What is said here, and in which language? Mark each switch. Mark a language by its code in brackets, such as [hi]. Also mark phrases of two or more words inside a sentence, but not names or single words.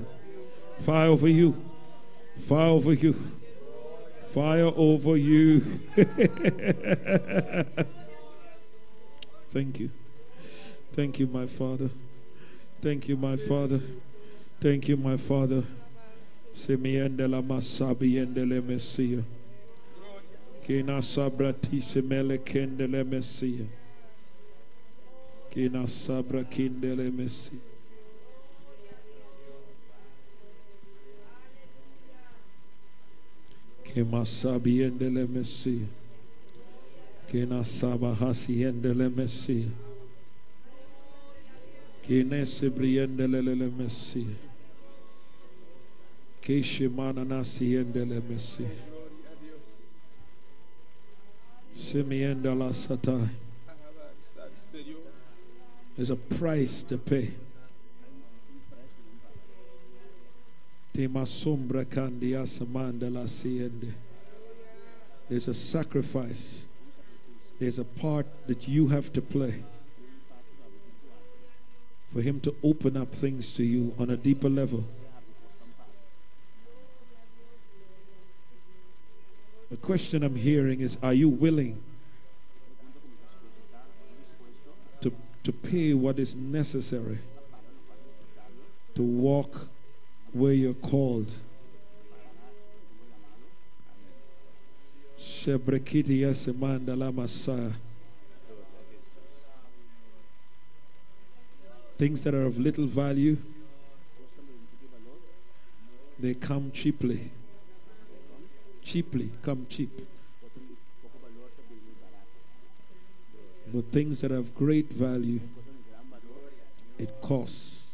[en] Fire over you. Fire over you. Fire over you. Thank you. Thank you, my Father. Thank you, my Father. Thank you, my Father. Semiende la masabi ende le Messia. Kina sabrati semele kende le Messia. Kina sabra kende le Messia. Que masabi endele Messia. Que nasaba hasi endele Messia. Que nesebri endele le Messia. Que shimana nasi endele Messia. Semienda la satai. There's a price to pay. There's a sacrifice. There's a part that you have to play for him to open up things to you on a deeper level. The question I'm hearing is, are you willing to pay what is necessary to walk where you're called? Shebrekiti yasemanda la Messiah. Things that are of little value, they come cheaply. Cheaply, come cheap. But things that have great value, it costs.